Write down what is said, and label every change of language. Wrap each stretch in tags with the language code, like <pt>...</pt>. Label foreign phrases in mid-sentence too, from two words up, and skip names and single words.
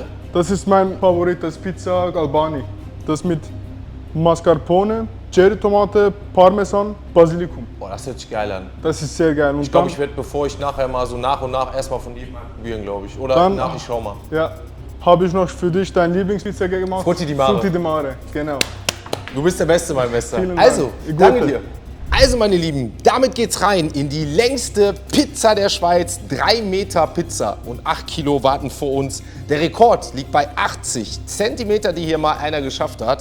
<de>Das ist mein Favorit, das Pizza Albani. Das mit Mascarpone, Cherry-Tomate, Parmesan, Basilikum. Boah, das hört sich geil an. Das ist sehr geil. Und Ich glaube, dann- ich werde, bevor ich nachher mal so nach und nach erstmal von jedem einen probieren, glaube ich. Oder Dann- nach, ich schau mal. Ja, habe ich noch für dich deine Lieblingspizza gemacht. Frutti di Mare. Frutti di Mare, genau. Du bist der Beste, mein Bester. Vielen Dank. Also, Ihr danke Gute. dir. Also, meine Lieben, damit geht's rein in die längste Pizza der Schweiz. 3 Meter Pizza und 8 Kilo warten vor uns. Der Rekord liegt bei 80 Zentimeter, die hier mal einer geschafft hat.</de>